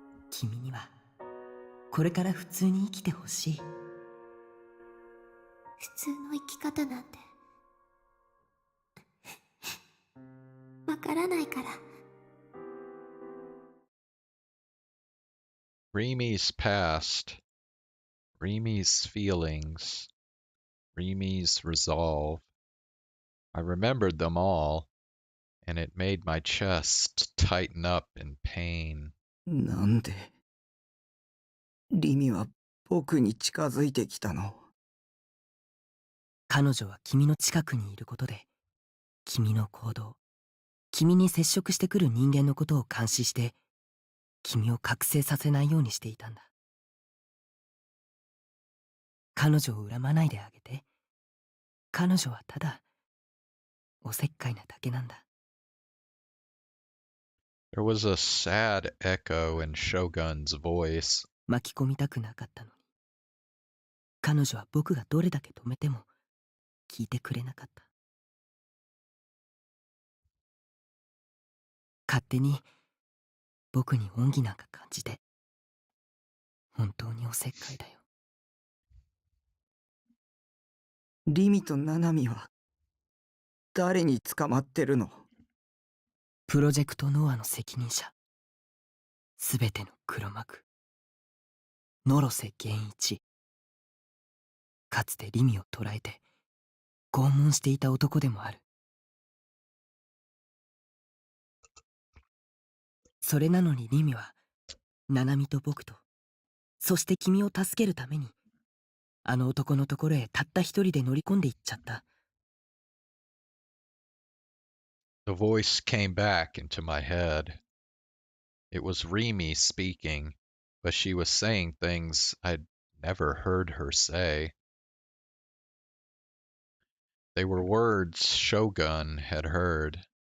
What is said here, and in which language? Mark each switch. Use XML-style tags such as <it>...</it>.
<ja>君にはこれから普通に生きてほしい。普通の生き方なんてわからないから。</ja> <en>Rimi's past, Rimi's feelings, Rimi's resolve. I remembered them all, and it made my chest tighten up in pain.</en> <ja>なんでリミは僕に近づいてきたの？彼女は君の近くにいることで、君の行動、君に接触してくる人間のことを監視して、君を覚醒させないようにしていたんだ。彼女を恨まないであげて。彼女はただおせっかいなだけなんだ。</ja> <en>There was a sad echo in Shogun's voice.</en> <ja>巻き込みたくなかったのに、彼女は僕がどれだけ止めても聞いてくれなかった。勝手に僕に恩義なんか感じて、本当におせっかいだよ。リミとナナミは誰に捕まってるの？プロジェクトノアの責任者、すべての黒幕、野呂瀬源一。かつてリミを捕らえて拷問していた男でもある。それなのにリミはナナミと僕と、そして君を助けるためにあの男のところへたった一人で乗り込んでいっちゃった。</ja> <en>The voice came back into my head. It was Rimi speaking, but she was saying things I'd never heard her say. They were words Shogun had heard.</en>